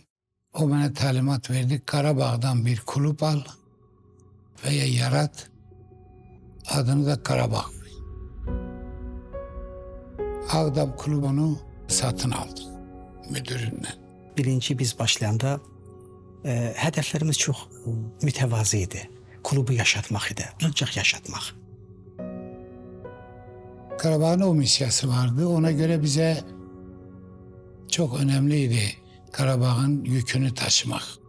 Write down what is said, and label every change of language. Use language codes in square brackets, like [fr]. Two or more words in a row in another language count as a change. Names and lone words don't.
[tr] O bana talimat verdi. Karabağ'dan bir kulüp al veya yarat. Adını da Karabağ. Ağdam kulübünü satın aldı müdüründen. [az] Birinci biz başlayanda hədəflərimiz çox mütəvazi idi. Klubu yaşatmaq idi, ancaq yaşatmaq. Karabağ'ın o misyası vardı. [tr] Ona göre bize çok önemliydi Karabağ'ın yükünü taşımak.